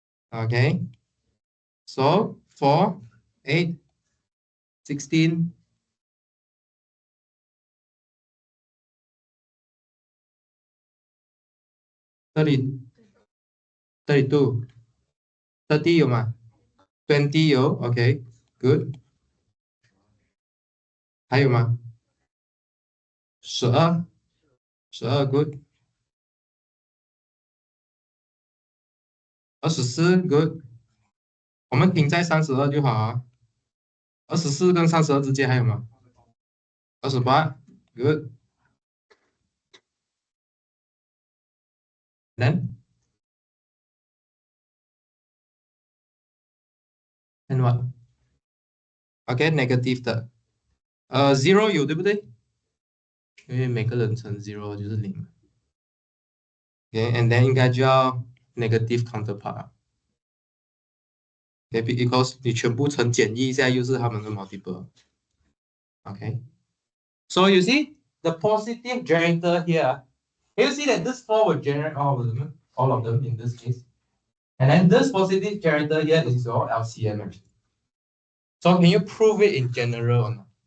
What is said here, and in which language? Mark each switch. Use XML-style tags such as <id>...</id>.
<en>Okay. So</en> <zh>4, 8, 16, 30, 32, 30有吗？ 20有 OK good 还有吗？ 12 good 24 good 我们停在32就好啊。 24跟32之间还有吗？28 good</zh> <en>then and what?</en> <zh>OK negative 的0有对不对？因为每个人乘0就是0。</zh> <en>OK and then</en> <zh>应该就要 negative counterpart。 OK because 你全部乘减一下又是他们的 multiple。OK</zh> <en>So you see the positive generator here. You see that this 4 will generate all of them in this case. And then this positive generator here is your LCM actually. So can you prove it in general or not?</en>